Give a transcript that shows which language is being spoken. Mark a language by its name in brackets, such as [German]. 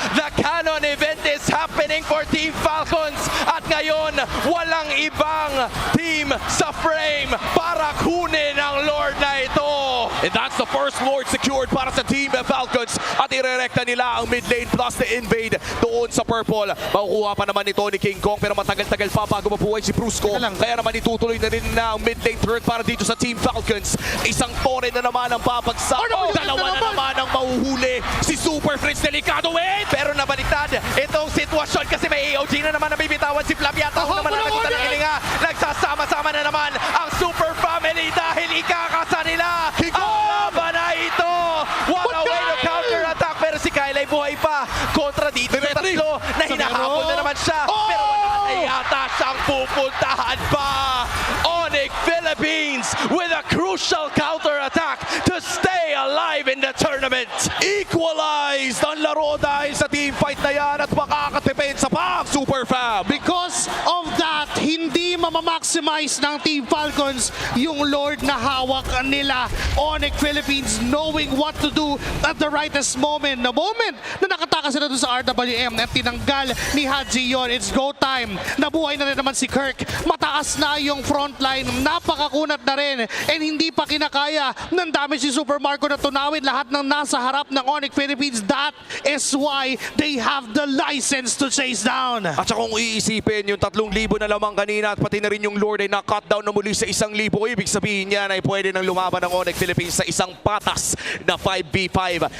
[English] The Canon event is happening for Team Falcons. [Filipino] At ngayon, walang ibang team sa frame para kunin ang Lord na ito. [English] And that's the first Lord secured para sa Team Falcons. [Filipino] At irerekta nila ang [English] mid lane plus the invade [Filipino] doon sa [English] purple. [Filipino] Makukuha pa naman ito ni King Kong pero matagal-tagal pa bago mabuhay si Brusco. Kaya naman itutuloy na rin na ang mid lane turret para dito sa Team Falcons. Isang tore na naman ang papagsak. Dalawa na naman ang mahuhuli. Si Super Prince delikado. Wait! Pero nabaliktad itong sitwasyon kasi may AOG na naman na bibitawan si Flap. Yata naman na nakita ng hilinga. Nagsasama-sama na naman ang Super Family dahil ikakasa nila ang laban na ito. [English] What a way to counter-attack. [Filipino] Pero si Kyle ay buhay pa kontra dito ng tatlo na hinahabol na naman siya. Pero wala na yata siyang pupuntahan pa. [English] Onic Philippines with a crucial counter-attack to stay alive in the tournament. [Filipino] Equalized ang laro dahil sa team fight na yan at makakadepensa pa ang Super Fam. [English] Because of that, [Filipino] hindi mamamaximize ng Team Falcons yung Lord na hawak nila. [English] Onic Philippines knowing what to do at the rightest moment. The moment [Filipino] na nakatakas sila doon sa RWM at tinanggal ni Haji yon, [English] it's go time. [Filipino] Nabuhay na rin naman si Kirk. Mataas na yung frontline. Napakakunat na rin. And hindi pa kinakaya ng damage si Super Marco na tunawin lahat ng nasa harap ng Onic Philippines. [English] That is why they have the license to chase down. [Filipino] At saka kung iisipin, yung 3,000 na lamang kanina at pati na rin yung Lord ay na-cut down na muli sa 1,000. Ibig sabihin yan ay pwede nang lumaban ng Onic Philippines sa isang patas na 5v5.